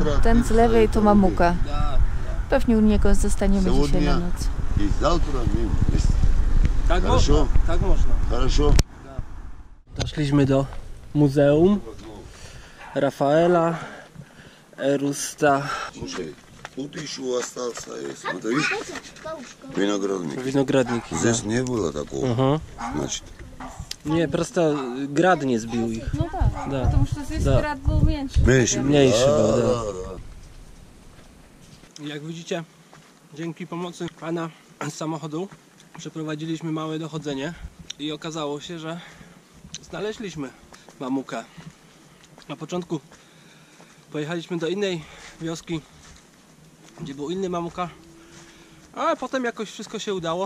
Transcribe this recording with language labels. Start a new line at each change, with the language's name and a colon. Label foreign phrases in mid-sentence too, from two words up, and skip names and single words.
Polish: Ten z lewej to mamuka. Pewnie u niego zostaniemy dzisiaj na noc. Tak można, tak można. Doszliśmy do muzeum Rafaela Erusta.
Russian: Тут еще остался, смотри, виноградник.
Polish: Winogradnik.
Russian: Здесь не было такого, значит.
Polish: Nie, prosto grad nie zbił ich. No tak,
Russian: Da. потому что здесь
Polish: grad był mniejszy. Mniejszy był, da. Jak widzicie, dzięki pomocy pana z samochodu przeprowadziliśmy małe dochodzenie i okazało się, że znaleźliśmy mamukę. Na początku pojechaliśmy do innej wioski, gdzie był inny mamuka, ale potem jakoś wszystko się udało.